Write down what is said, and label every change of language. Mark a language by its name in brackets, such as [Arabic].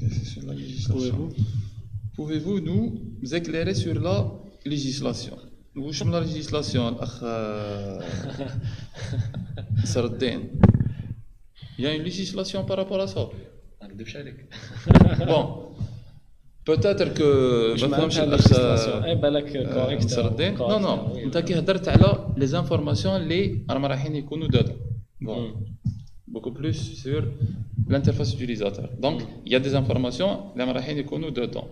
[French] Sur la législation. Pouvez-vous nous éclairer sur la législation? [Arabic] واش من [French] la législation [Arabic] الأخ نصر الدين. [French] Il y a une législation par rapport à ça. [Arabic] ما نكذبش عليك. [French] Bon. Peut-être que [Arabic] مش ما فهمش معناتها الأخ legislation. اي بالك كوريكت. نصر الدين. نو نو انت كي هدرت على لي زانفورماسيون اللي راهم رايحين يكونوا داتا. Bon. [French] Beaucoup plus sur l'interface utilisateur. Donc, il y a des informations qui [Arabic] رايحين يكونوا [French] dedans.